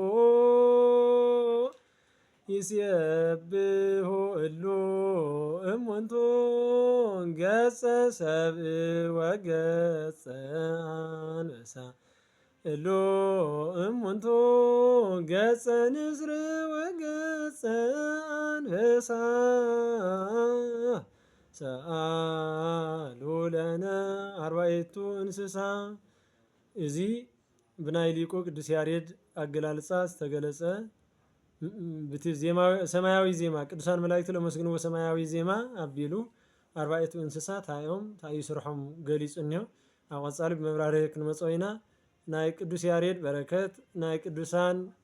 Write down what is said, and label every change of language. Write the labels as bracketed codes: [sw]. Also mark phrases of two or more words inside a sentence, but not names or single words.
[gez] ይስየብሑ እሉ እሙንቱ ገጸ ሰብእ ወገጸ አንበሳ እሉ እሙንቱ ገጸ ንስር ወገጸ አንበሳ ሰአሉ ለነ አርባዕቱ እንስሳ [ti] እዚ ብናይ ሊቁ ቅዱስ ያሬድ አገላልፃ ዝተገለጸ ሰማያዊ ዜማ ቅዱሳን መላእክት ለመስግንዎ ሰማያዊ ዜማ አቢሉ أربعة እንስሳ ታዮም ታይ ስርሖም ገሊጹ እኒሆ ኣብ ቀጻሊ ብመብራርህ ክንመጽኦ ኢና ናይ ቅዱስ ያሬድ በረከት ናይ ቅዱሳን